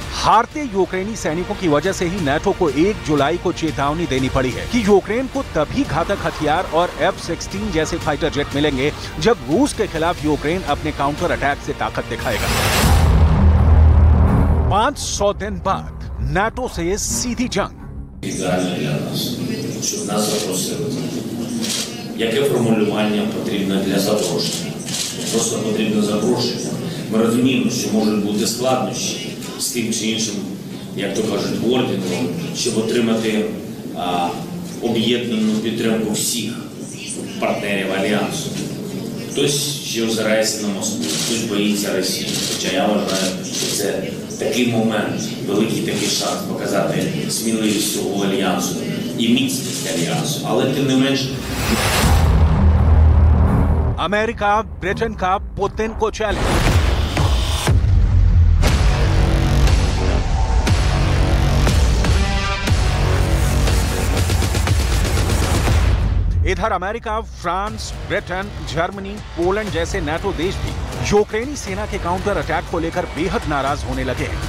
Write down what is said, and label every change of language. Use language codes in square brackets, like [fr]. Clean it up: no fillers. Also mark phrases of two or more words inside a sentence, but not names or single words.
[hi] हारते यूक्रेनी सैनिकों की वजह से ही नेटो को 1 जुलाई को चेतावनी देनी पड़ी है कि यूक्रेन को तभी घातक हथियार और F-16 जैसे फाइटर जेट मिलेंगे जब रूस के खिलाफ यूक्रेन अपने काउंटर अटैक से ताकत दिखाएगा। 500 दिन बाद नेटो से सीधी जंग। [uk] Ідеально для нас, щоб нас запросили. Яке формулювання потрібно для запрошення? Просто потрібно запрошення. Ми розуміємо, що можуть бути складнощі з тим чи іншим, як то кажуть, орденом, щоб отримати об'єднану підтримку всіх партнерів Альянсу. Хтось ще озирається на Москву, хтось боїться Росії. Хоча я вважаю, що це такий момент, великий такий шанс показати сміливість цього Альянсу і міцність Альянсу. Але тим не менш... [hi] अमेरिका, ब्रिटेन का पुतिन को चैलेंज। इधर अमेरिका, फ्रांस, ब्रिटेन, जर्मनी, पोलैंड जैसे नेटो देश भी यूक्रेनी सेना के काउंटर अटैक को लेकर बेहद नाराज होने लगे हैं।